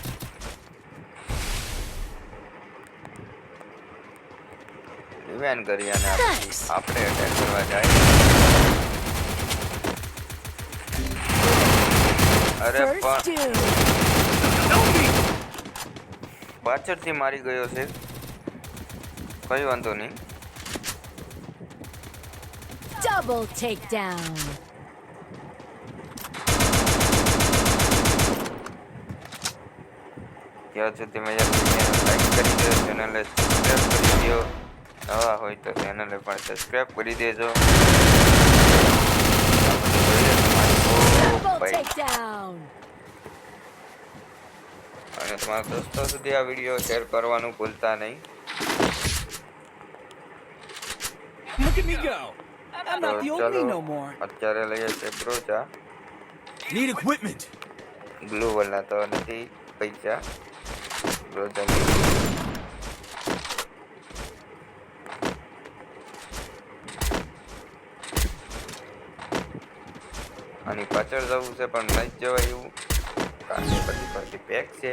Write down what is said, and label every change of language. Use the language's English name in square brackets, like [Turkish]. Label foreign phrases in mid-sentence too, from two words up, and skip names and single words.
[Gujarati] રિવાઇન કરી અને આપણે અટેક કરવા જાય. અરે [English] First [Gujarati] પણ [English] doom. [Gujarati] પાછળથી મારી ગયો છે. કઈ વાંધો નહીં. [English] Double takedown. [Gujarati] ત્યાં સુધી મેં લાઈક કરી દો, ચેનલને સબસ્ક્રાઈબ કરી દો. નવા હોય તો ચેનલને પણ સબસ્ક્રાઈબ કરી દેજો. [English] Double takedown. [Gujarati] અને તમારા દોસ્તો સુધી આ વિડીયો શેર કરવાનું ભૂલતા નહીં. [English] Look at me go. I'm [Gujarati] તો [English] not the old me [Gujarati] ચાલો, [English] no more. [Gujarati] અત્યારે લઈએ છે બ્રોચા. [English] Need equipment. [Gujarati] બ્લુ વાળા તો નથી પૈસા. બ્રોચા લઈએ. આની પાછળ જવું છે પણ નહીં જવાય એવું, કારણ કે બધી પાસે પેક છે.